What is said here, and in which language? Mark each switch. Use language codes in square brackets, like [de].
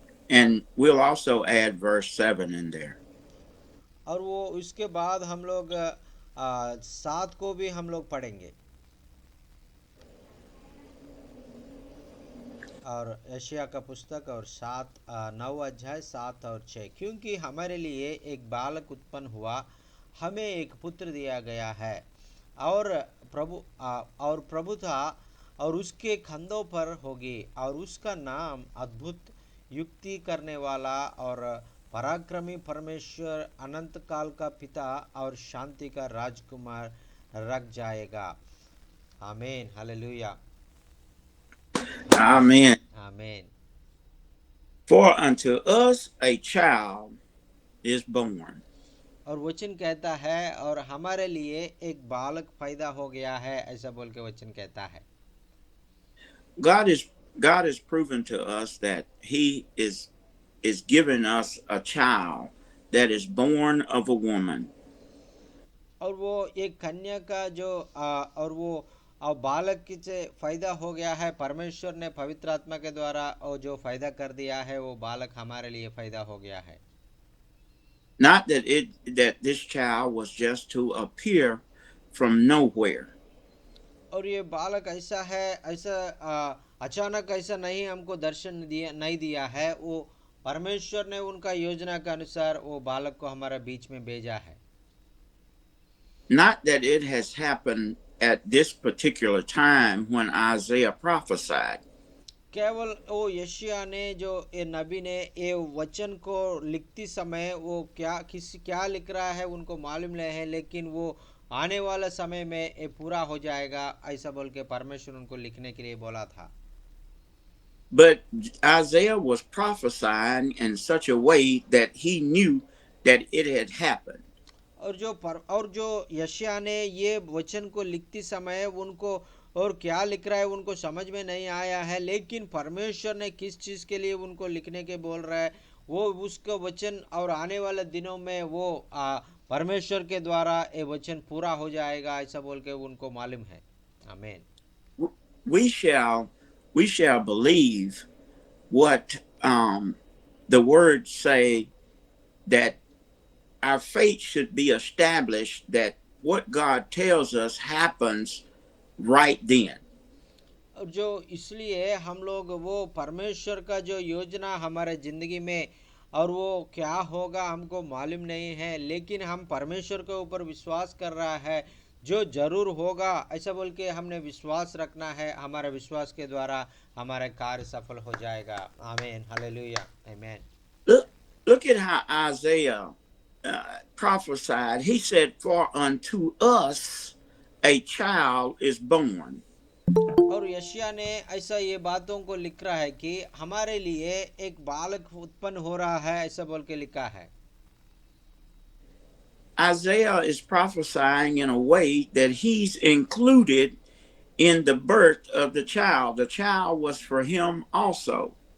[en] And we'll also add verse 7 in there. [hi] और वो उसके बाद हम लोग 7 को भी हम लोग पढ़ेंगे। और यशायाह का पुस्तक और 9 अध्याय 7 और 6। क्योंकि हमारे लिए एक बालक उत्पन्न हुआ, हमें एक पुत्र दिया गया है और प्रभुता और उसके कंधों पर होगी और उसका नाम अद्भुत, युक्ति करने वाला और पराक्रमी परमेश्वर, अनंत काल का पिता और शांति का राजकुमार रख जाएगा। आमीन। हालेलुया। [en] Amen. [hi] आमीन। [en] For unto us a child is born. [hi] और वचन कहता है और हमारे लिए एक बालक पैदा हो गया है, ऐसा बोल के वचन कहता है। [en] God is God has proven to us that He is giving us a child that is born of a woman. [hi] और वो एक कन्या का जो और वो बालक की से फायदा हो गया है, परमेश्वर ने पवित्र आत्मा के द्वारा और जो फायदा कर दिया है, वो बालक हमारे लिए फायदा हो गया है। [en] Not that this child was just to appear from nowhere. [hi] और ये बालक ऐसा है, ऐसा अचानक ऐसा नहीं हमको दर्शन दिया नहीं दिया है, वो परमेश्वर ने उनका योजना के अनुसार वो बालक को हमारे बीच में भेजा है। [en] Not that it has happened at this particular time when Isaiah prophesied. [hi] केवल वो यशिया ने जो ये नबी ने ये वचन को लिखती समय वो क्या लिख रहा है उनको मालूम नहीं है, लेकिन वो आने वाला समय में ये पूरा हो जाएगा ऐसा बोल के परमेश्वर उनको लिखने के लिए बोला था। [en] But Isaiah was prophesying in such a way that he knew that it had happened. [hi] और जो यशिया ने ये वचन को लिखती समय उनको और क्या लिख रहा है उनको समझ में नहीं आया है, लेकिन परमेश्वर ने किस चीज के लिए उनको लिखने के बोल रहा है वो उसका वचन और आने वाले दिनों में वो परमेश्वर के द्वारा ये वचन पूरा हो जाएगा ऐसा बोल के उनको मालूम है। आमीन। [en] We shall believe what the words say, that our faith should be established that what God tells us happens right then. [hi] और जो इसलिए हम लोग वो परमेश्वर का जो योजना हमारे जिंदगी में और वो क्या होगा हमको मालूम नहीं है, लेकिन हम परमेश्वर के ऊपर विश्वास कर रहा है जो जरूर होगा ऐसा बोल के हमने विश्वास रखना है, हमारे विश्वास के द्वारा हमारा कार्य सफल हो जाएगा। आमीन, हालेलुया, आमीन। [en] Look at how Isaiah prophesied. He said, "For unto us a child is born." [hi] और यशिया ने ऐसा ये बातों को लिख रहा है कि हमारे लिए एक बालक उत्पन्न हो रहा है ऐसा बोल के लिखा है। [en] Isaiah is prophesying in a way that he's included in the birth of the child. The child was for him also.